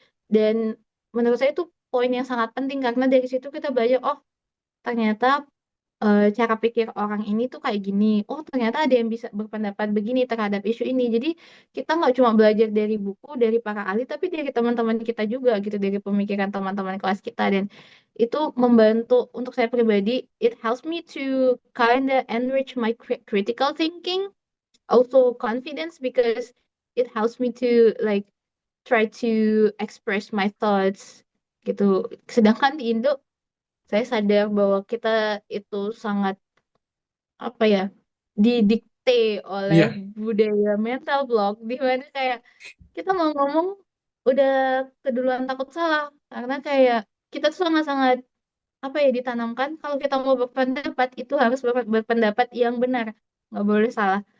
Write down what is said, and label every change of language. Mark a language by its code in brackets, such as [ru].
[id] Dan menurut saya itu poin yang sangat penting karena dari situ kita belajar, oh ternyata cara pikir orang ini tuh kayak gini. Oh, ternyata ada yang bisa berpendapat begini terhadap isu ini. Jadi kita nggak cuma belajar dari buku, dari para ahli, tapi dari teman-teman kita juga gitu, dari pemikiran teman-teman kelas kita. Dan itu membantu untuk saya pribadi. [en] It helps me to kinda enrich my critical thinking, also confidence because it helps me to like try to express my thoughts gitu. [id] Sedangkan di Indo saya sadar bahwa kita itu sangat apa ya, didikte oleh iya, budaya mental block di mana kayak kita mau ngomong udah keduluan takut salah karena kayak kita tuh sangat-sangat apa ya, ditanamkan kalau kita mau berpendapat itu harus berpendapat yang benar, nggak boleh salah.